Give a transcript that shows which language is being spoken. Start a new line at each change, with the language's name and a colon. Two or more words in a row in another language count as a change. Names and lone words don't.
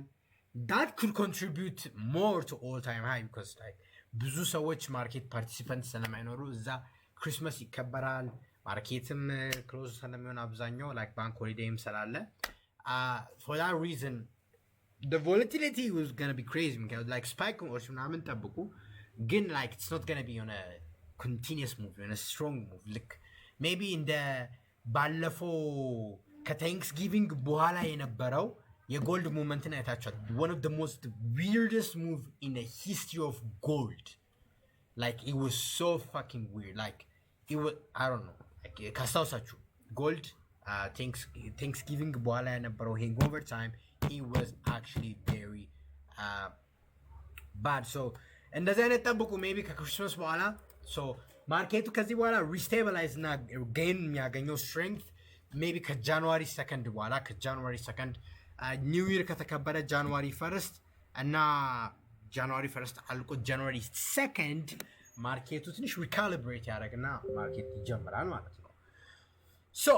English: that could contribute more to all time high because like
Amharic: ብዙ ሰዎች ማርኬት ፓርቲሲፓንት ስለማይኖሩ እዛ ክሪስማስ ይከበራል, ማርኬትም ክሎዝ ስለሚሆን አብዛኛው like ባንክ ሆሊዴይም ስላለ
English: for that reason the volatility was gonna be crazy because like spike or
Amharic: ምናምን ጠብቁ ግን
English: like it's not gonna be on a continuous move, on a strong move. like maybe in the
Amharic: ባለፈው ከታንክስጊቪንግ በኋላ የነበረው የጎልድ ሙቭመንትን አይታችኋል.
English: one of the most weirdest move in the history of gold. like it was so fucking weird. like it was, I don't know, like
Amharic: ካስታውሳችሁ ጎልድ ታንክስጊቪንግ በኋላ የነበረው
English: hangover time, it was actually very bad.
Amharic: so እንደዚህ አይነት ጠብቁ maybe ከክሪስማስ በኋላ. so ማርኬቱ ከዚህ በኋላ ሪስቴብላይዝ እና ጌን የሚያገኘው ስትሬንግት maybe ከጃንዋሪ 2 በኋላ, ከጃንዋሪ 2
English: New Year
Amharic: ከተከበረ ጃንዋሪ 1 እና ጃንዋሪ 1 አልቆ ጃንዋሪ 2 ማርኬቱ ትንሽ ሪካሊብሬት ያደርግና ማርኬት ይጀምራል ማለት ነው.